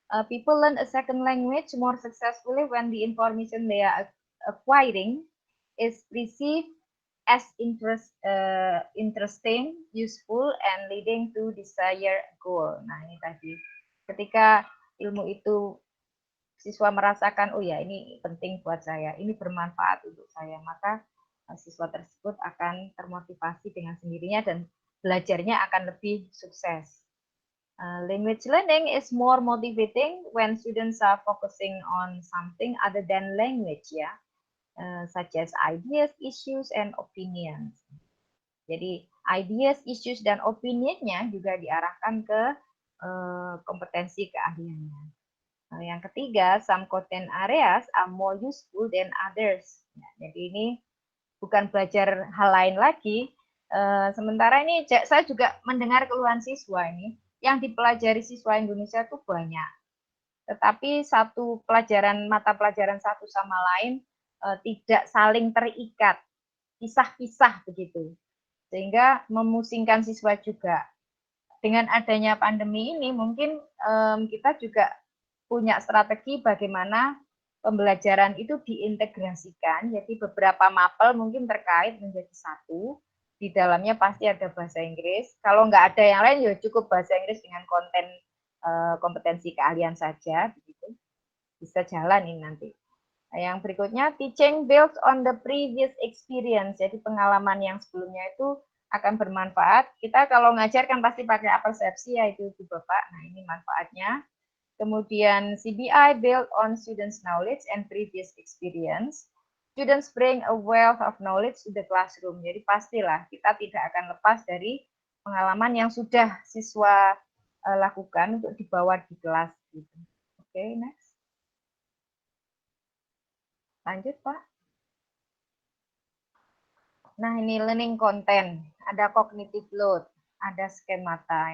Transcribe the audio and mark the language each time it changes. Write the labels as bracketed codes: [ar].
[en] People learn a second language more successfully when the information they are acquiring is perceived as interesting, useful, and leading to desired goal. [id] Nah, ini tadi. Ketika ilmu itu siswa merasakan, oh ya ini penting buat saya, ini bermanfaat untuk saya, maka siswa tersebut akan termotivasi dengan sendirinya dan belajarnya akan lebih sukses. [en] Language learning is more motivating when students are focusing on something other than language ya. Such as ideas, issues, and opinions. [id] Jadi ideas, issues, dan opinionnya juga diarahkan ke kompetensi keahliannya. Yang ketiga, [en] some content areas are more useful than others. [id] Ya, jadi ini bukan belajar hal lain lagi. Sementara ini saya juga mendengar keluhan siswa ini, yang dipelajari siswa Indonesia itu banyak. Tetapi satu pelajaran, mata pelajaran satu sama lain tidak saling terikat, pisah-pisah begitu, sehingga memusingkan siswa juga. Dengan adanya pandemi ini mungkin kita juga punya strategi bagaimana pembelajaran itu diintegrasikan, jadi beberapa mapel mungkin terkait menjadi satu, di dalamnya pasti ada bahasa Inggris, kalau nggak ada yang lain ya cukup bahasa Inggris dengan konten kompetensi keahlian saja, begitu. Bisa jalan ini nanti. Yang berikutnya, [en] teaching builds on the previous experience. [id] Jadi pengalaman yang sebelumnya itu akan bermanfaat. Kita kalau ngajar kan pasti pakai persepsi ya itu Bapak. Nah, ini manfaatnya. [en] Kemudian CBI build on students' knowledge and previous experience. Students bring a wealth of knowledge to the classroom. [id] Jadi pastilah kita tidak akan lepas dari pengalaman yang sudah siswa lakukan untuk dibawa di kelas. Gitu. Oke, next. Lanjut, Pak. Nah, ini learning content, ada cognitive load, ada skemata.